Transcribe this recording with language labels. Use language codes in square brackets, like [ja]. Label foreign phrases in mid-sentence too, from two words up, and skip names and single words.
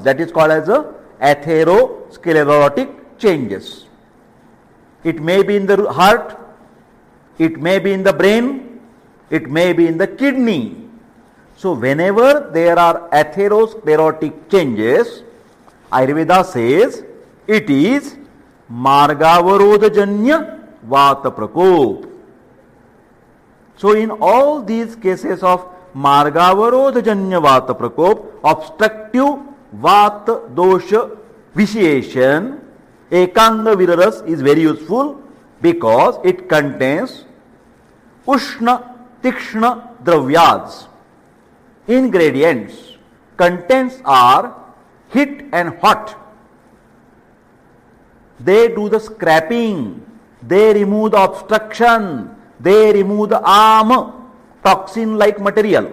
[en] That is called as a atherosclerotic changes. It may be in the heart, it may be in the brain, it may be in the kidney. So whenever there are atherosclerotic changes, Ayurveda says it is [sa] मार्गावरोधजन्य वात प्रकोप. [en] So in all these cases of [sa] मार्गावरोधजन्य वात प्रकोप, [en] obstructive [sa] वात दोष [en] vitiation, Ekangvir Rasa is very useful because it contains [sa] उष्ण तीक्ष्ण द्रव्य. [en] Ingredients, contents are heat and hot. They do the scrapping, they remove the obstruction, they remove the arm, toxin like material.